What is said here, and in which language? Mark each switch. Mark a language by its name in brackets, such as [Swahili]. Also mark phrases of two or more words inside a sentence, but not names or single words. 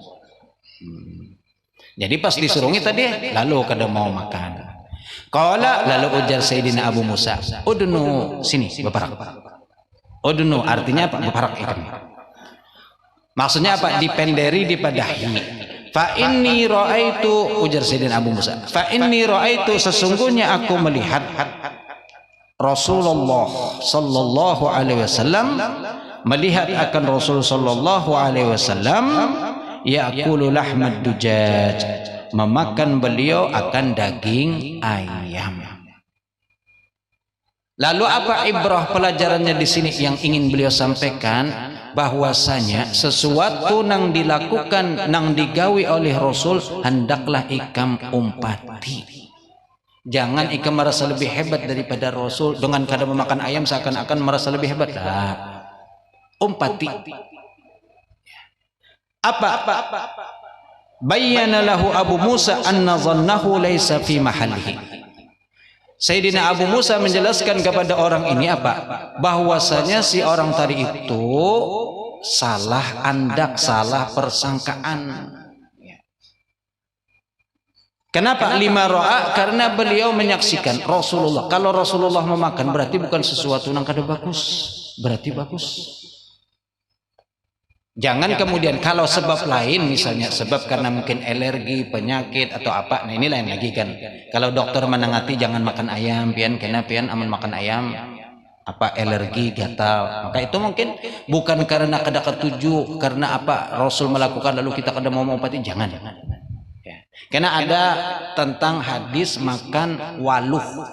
[Banjar] Jadi pas disuruhi tadi, lalu kada mau makan. Qala, lalu ujar Sayyidina Abu Musa, udnu, sini beparak. Udnu artinya apa? Beparak ikan. Maksudnya apa? Dipenderi, dipadahi. [Arabic] Fa inni ra'aitu, ujar Sayyidina Abu Musa, fa inni ra'aitu, [Indonesian] sesungguhnya aku melihat Rasulullah [Arabic] sallallahu alaihi wasallam, [Indonesian] melihat akan Rasul [Arabic] sallallahu alaihi wasallam ya'kulu lahmad dujaj, [Indonesian] memakan beliau akan daging ayam. Lalu apa ibrah pelajarannya di sini yang ingin beliau sampaikan? [Banjar] Bahwasanya sesuatu nang dilakukan nang digawi oleh Rasul hendaklah ikam umpati. Jangan ikam merasa lebih hebat daripada Rasul dengan kada memakan ayam seakan-akan merasa lebih hebat. Nah, umpati. Apa? [Arabic] Bayyana lahu Abu Musa anna dhannahu laysa fi mahallihi. [Indonesian] Sayyidina Abu Musa menjelaskan kepada orang ini apa? [Banjar] Bahwasanya si orang tadi itu salah andak, salah persangkaan. [Indonesian] Kenapa? [Arabic] Lima ro'a, [Indonesian] karena beliau menyaksikan Rasulullah. Kalau Rasulullah memakan berarti bukan sesuatu yang kada bagus, berarti bagus. [Banjar] Jangan kemudian kalau sebab lain, misalnya sebab karena mungkin alergi, penyakit atau apa, nah ini lain lagi kan. Kalau dokter menangati jangan makan ayam, pian kena pian aman makan ayam, apa alergi gatal, maka itu mungkin bukan karena kada ketujuh, karena apa Rasul melakukan lalu kita kada mau mengobati, jangan. Ya. Karena ada tentang hadis makan waluh.